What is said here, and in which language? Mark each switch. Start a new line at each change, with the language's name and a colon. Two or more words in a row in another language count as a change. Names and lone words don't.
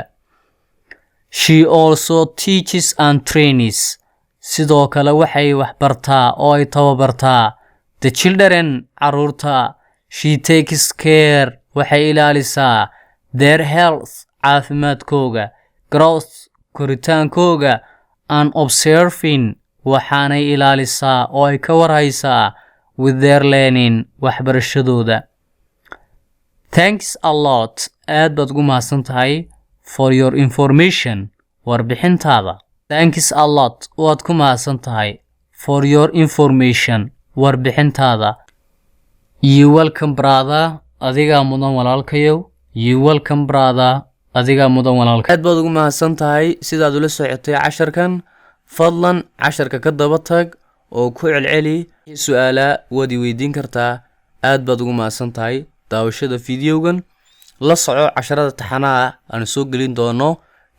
English: She also teaches and trains
Somali: sidoo kale waxay wax bartaa oo ay tababartaa
English: the children
Somali: carruurta.
English: She takes care
Somali: waxay ilaalisaa
English: their health
Somali: caafimaadkooga, growth koritaankooga,
English: and observing
Somali: waxaanay ilaalisaa oo ay ka warhaysaa
English: with their learning
Somali: waxbarashadooda.
English: Thanks a lot
Somali: aad baad ugu mahadsan tahay
English: for your information
Somali: warbixintaada.
English: Thanks a lot
Somali: waad ku mahadsan tahay
English: for your information warbixintaada. You welcome brother
Somali: adigaa mudan walaalkayow.
English: You welcome brother
Somali: adigaa mudan walaalkayow. aad baad ugu mahadsan tahay sidaad ula socotay casharkan. fadlan casharka ka daba tag oo ku celceli su'aala waad weydiin kartaa. aad baad ugu mahadsan tahay daawashada fiidiyowgan. la soco casharada taxanaha aan soo gelin doono kanaalkeena.